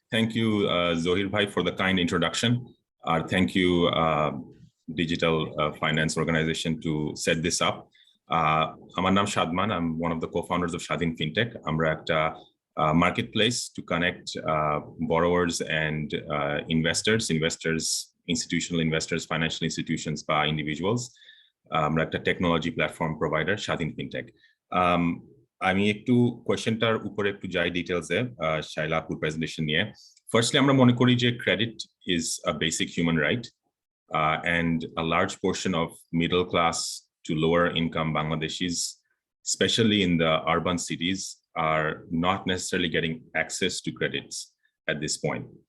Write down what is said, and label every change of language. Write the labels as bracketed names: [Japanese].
[English] Thank you, Zohir Bhai, for the kind introduction. Thank you, Digital Finance Organization, to set this up. [Bangla] Amar naam Shadman. [English] I'm one of the co-founders of Shadin Fintech. [Bangla] Amra ekta [English] marketplace to connect borrowers and investors, institutional investors, financial institutions, by individuals. [Bangla] Amra ekta technology platform provider, Shadin Fintech. আমি একটু কোয়েশ্চেনটার উপরে একটু যাই ডিটেইলসে শাইলা আপুর presentation নিয়ে। Firstly আমরা মনে করি যে [English] Credit is a basic human right, and a large portion of middle class to lower income Bangladeshis, especially in the urban cities, are not necessarily getting access to credits at this point.